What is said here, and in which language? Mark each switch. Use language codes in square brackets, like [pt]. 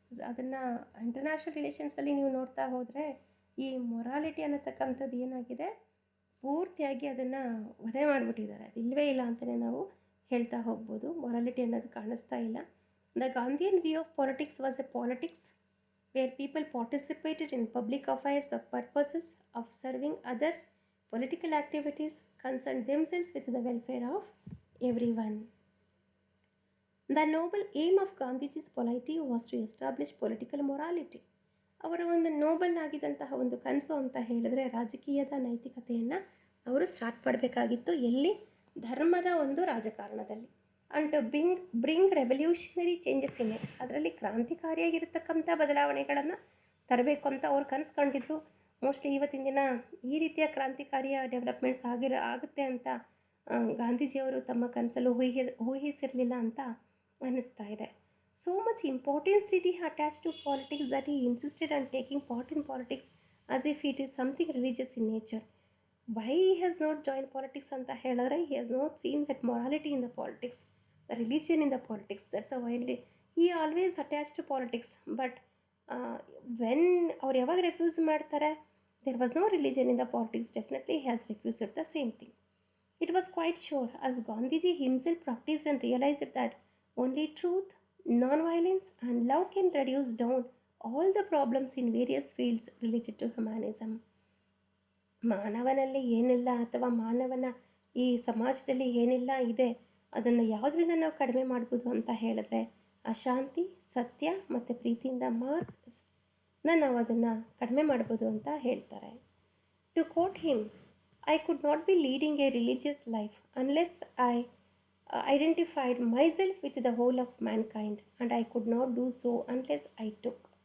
[kn] ಅದನ್ನು ಇಂಟರ್ನ್ಯಾಷನಲ್ ರಿಲೇಷನ್ಸಲ್ಲಿ ನೀವು ನೋಡ್ತಾ ಹೋದರೆ ಈ ಮೊರಾಲಿಟಿ ಅನ್ನತಕ್ಕಂಥದ್ದು ಏನಾಗಿದೆ, ಪೂರ್ತಿಯಾಗಿ ಅದನ್ನು ವಧೆ ಮಾಡಿಬಿಟ್ಟಿದ್ದಾರೆ. ಅದು ಇಲ್ಲವೇ ಇಲ್ಲ ಅಂತಲೇ ನಾವು ಹೇಳ್ತಾ ಹೋಗ್ಬೋದು. ಮೊರಾಲಿಟಿ ಅನ್ನೋದು ಕಾಣಿಸ್ತಾ ಇಲ್ಲ. [en] The Gandhian view of politics was a politics where people participated in public affairs of purposes of serving others. Political activities concerned themselves with the welfare of everyone. The noble aim of Gandhiji's polity was to establish political morality. [kn] ಅವರ ಒಂದು Nobel ಆಗಿದ್ದಂತಹ ಒಂದು ಕನಸು ಅಂತ ಹೇಳಿದ್ರೆ ರಾಜಕೀಯದ ನೈತಿಕತೆಯನ್ನು ಅವರು start ಮಾಡಬೇಕಾಗಿತ್ತು. ಎಲ್ಲಿ? ಧರ್ಮದ ಒಂದು ರಾಜಕಾರಣದಲ್ಲಿ. [en] And bring revolutionary changes in it. [kn] ಅದರಲ್ಲಿ ಕ್ರಾಂತಿಕಾರಿಯಾಗಿರ್ತಕ್ಕಂಥ ಬದಲಾವಣೆಗಳನ್ನು ತರಬೇಕು ಅಂತ ಅವ್ರು ಕನಸು ಕಂಡಿದ್ರು. ಮೋಸ್ಟ್ಲಿ ಇವತ್ತಿನ ದಿನ ಈ ರೀತಿಯ ಕ್ರಾಂತಿಕಾರಿಯ ಡೆವಲಪ್ಮೆಂಟ್ಸ್ ಆಗುತ್ತೆ ಅಂತ ಗಾಂಧೀಜಿಯವರು ತಮ್ಮ ಕನಸಲ್ಲೂ ಊಹಿಸಿರಲಿಲ್ಲ ಅಂತ ಅನ್ನಿಸ್ತಾ ಇದೆ. [en] So much importance did he attach to politics that he insisted on taking part in politics as if it is something religious in nature. Why he has not joined politics [kn] anta ಹೇಳಿದ್ರೆ, [en] he has not seen that morality in the politics, the religion in the politics. That's why he always attached to politics. But when [kn] ಅವ್ರು ಯಾವಾಗ refuse ಮಾಡ್ತಾರೆ, [en] there was no religion in the politics, definitely he has refused the same thing. It was quite sure, as Gandhiji himself practiced and realized that only truth, non-violence and love can reduce down all the problems in various fields related to humanism. [kn] ಮಾನವನಲ್ಲಿ ಏನೆಲ್ಲ ಅಥವಾ ಮಾನವನ ಈ ಸಮಾಜದಲ್ಲಿ ಏನೆಲ್ಲ ಇದೆ ಅದನ್ನು ಯಾವುದರಿಂದ ನಾವು ಕಡಿಮೆ ಮಾಡ್ಬೋದು ಅಂತ ಹೇಳಿದ್ರೆ ಅಶಾಂತಿ, ಸತ್ಯ ಮತ್ತು ಪ್ರೀತಿಯಿಂದ ಮಾತ್ರ ನಾವು ಅದನ್ನು ಕಡಿಮೆ ಮಾಡ್ಬೋದು ಅಂತ ಹೇಳ್ತಾರೆ. [en] To quote him, I could not be leading a religious life unless I identified myself with the whole of mankind, and I could not do so unless I took.